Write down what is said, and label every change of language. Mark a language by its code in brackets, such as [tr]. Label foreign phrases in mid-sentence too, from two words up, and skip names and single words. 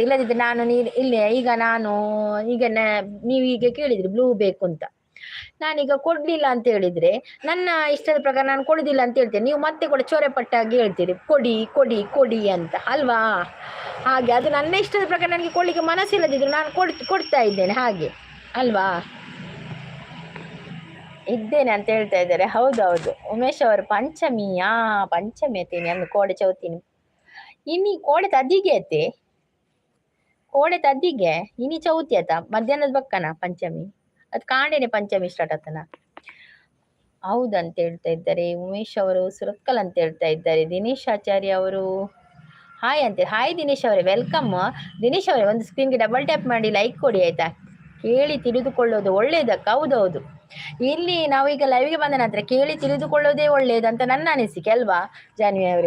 [kn] ಇಲ್ಲದಿದ್ದರೆ ನಾನು ಇಲ್ಲೇ ಈಗ ನೀವು ಈಗ ಕೇಳಿದ್ರಿ ಬ್ಲೂ ಬೇಕು ಅಂತ, ನಾನೀಗ ಕೊಡ್ಲಿಲ್ಲ ಅಂತ ಹೇಳಿದ್ರೆ ನನ್ನ ಇಷ್ಟದ ಪ್ರಕಾರ ನಾನು ಕೊಡುದಿಲ್ಲ ಅಂತ ಹೇಳ್ತೇನೆ. ನೀವು ಮತ್ತೆ ಕೂಡ ಚೊರೆ ಪಟ್ಟಾಗಿ ಹೇಳ್ತೀರಿ ಕೊಡಿ ಕೊಡಿ ಕೊಡಿ ಅಂತ ಅಲ್ವಾ. ಹಾಗೆ ಅದು ನನ್ನ ಇಷ್ಟದ ಪ್ರಕಾರ ನನಗೆ ಕೊಡ್ಲಿಕ್ಕೆ ಮನಸ್ಸಿಲ್ಲದಿದ್ರು ನಾನು ಕೊಡ್ತಾ ಇದ್ದೇನೆ ಹಾಗೆ ಅಲ್ವಾ. ಇದ್ದೇನೆ ಅಂತ ಹೇಳ್ತಾ ಇದ್ದಾರೆ. ಹೌದೌದು ಉಮೇಶ್ ಅವರು. [tcy] ಪಂಚಮಿ ಅತ್ತೀನಿ ಅಂದು ಕೋಡೆ ಚೌತಿನಿ ಇನಿ ಕೋಡೆ ತದ್ದಿಗೆ ಅತ್ತೆ. ಕೋಡೆ ತದ್ದಿಗೆ ಇನಿ ಚೌತಿ ಆತ ಮಧ್ಯಾಹ್ನದ ಬಕ್ಕನ ಪಂಚಮಿ. ಅದು ಕಾಂಡೇನೆ ಪಂಚಮಿ ಸ್ಟಾರ್ಟ್ ಆತನ. [kn] ಹೌದಂತ ಹೇಳ್ತಾ ಇದ್ದಾರೆ ಉಮೇಶ್ ಅವರು. ಸುರಕ್ಕಲ್ ಅಂತ ಹೇಳ್ತಾ ಇದ್ದಾರೆ. ದಿನೇಶ್ ಆಚಾರ್ಯ ಅವರು ಹಾಯ್ ಅಂತೇಳಿ. ಹಾಯ್ ದಿನೇಶ್ ಅವರೇ, ವೆಲ್ಕಮ್. ದಿನೇಶ್ ಅವರೇ, ಒಂದು ಸ್ಕ್ರೀನ್ಗೆ [en] double tap [kn] ಮಾಡಿ ಲೈಕ್ ಕೊಡಿ ಆಯ್ತಾ. ಕೇಳಿ ತಿಳಿದುಕೊಳ್ಳೋದು ಒಳ್ಳೇದಕ್ಕ. ಹೌದೌದು, ಇಲ್ಲಿ ನಾವೀಗ ಲೈವ್ಗೆ ಬಂದ ನಂತರ ಕೇಳಿ ತಿಳಿದುಕೊಳ್ಳೋದೇ ಒಳ್ಳೇದಂತ ನನ್ನ ಅನಿಸಿಕೆ ಅಲ್ವಾ ಜಾನ್ವಿ ಅವರೇ.